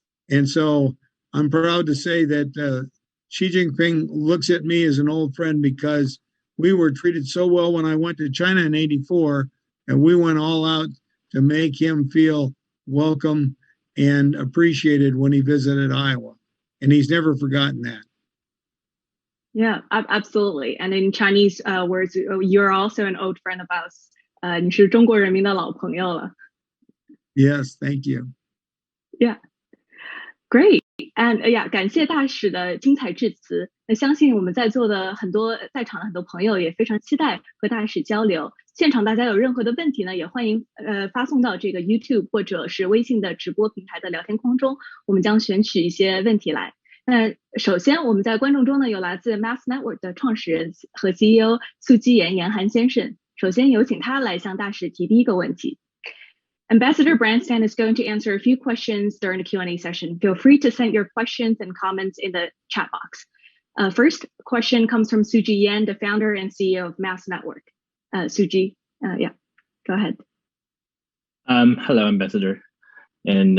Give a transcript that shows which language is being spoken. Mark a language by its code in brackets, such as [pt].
[en] And so I'm proud to say that Xi Jinping looks at me as an old friend because we were treated so well when I went to China in 84, and we went all out to make him feel welcome and appreciated when he visited Iowa. And he's never forgotten that. Yeah, absolutely. And in Chinese words, you're also an old friend of ours. [zh] 你是中国人民的老朋友了。 [en] Yes, thank you. Yeah, great. And yeah, [zh] 感谢大使的精彩致辞。那相信我们在场的很多朋友也非常期待和大使交流。现场大家有任何的问题呢，也欢迎发送到这个 YouTube 或者是微信的直播平台的聊天框中，我们将选取一些问题来。那首先我们在观众中呢有来自 Mass Network 的创始人和 CEO 苏基言严寒先生，首先有请他来向大使提第一个问题。 [en] Ambassador Branstad is going to answer a few questions during the Q&A session. Feel free to send your questions and comments in the chat box. First question comes from Suji Yan, the founder and CEO of Mass Network. Suji, yeah, go ahead. Hello, Ambassador. And